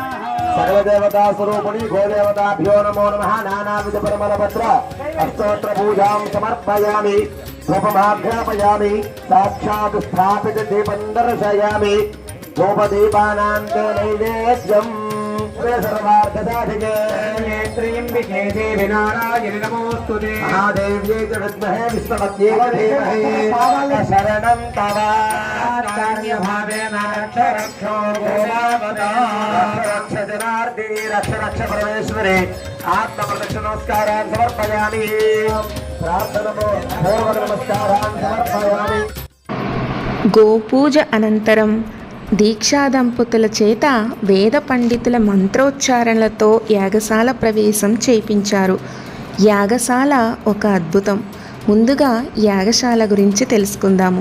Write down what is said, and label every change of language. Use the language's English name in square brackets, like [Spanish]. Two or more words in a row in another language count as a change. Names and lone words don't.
[Sanskrit] సర్వదేవతా స్వరూపిణి గోదేవతాభ్యో నమో నమః. నానావిధ పరిమళపత్ర అష్టోత్తర పూజాం సమర్పయామి. ధూపమాఘ్రాపయామి. సాక్షాత్ స్థాపిత దీపం దర్శయామి. ధూపదీపానాంతే నైవేద్యం सर्वार्थसाधिके देवी नारायणि नमोस्तुते महादेव्यै च विद्महे विष्णुपत्यै धीमहि शरणं तव कार्यभावेन रक्ष रक्षो गोदावता रक्ष जनार्दिनी रक्ष रक्ष परमेश्वरे आत्मप्रदक्षिण नमस्कारान् समर्पयामि प्रार्थनमो पूर्व नमस्कारान् समर्पयामि. [Telugu] గోపూజ అనంతరం దీక్షా దంపతుల చేత వేద పండితుల మంత్రోచ్చారణలతో యాగశాల ప్రవేశం చేయించారు. యాగశాల ఒక అద్భుతం. ముందుగా యాగశాల గురించి తెలుసుకుందాము.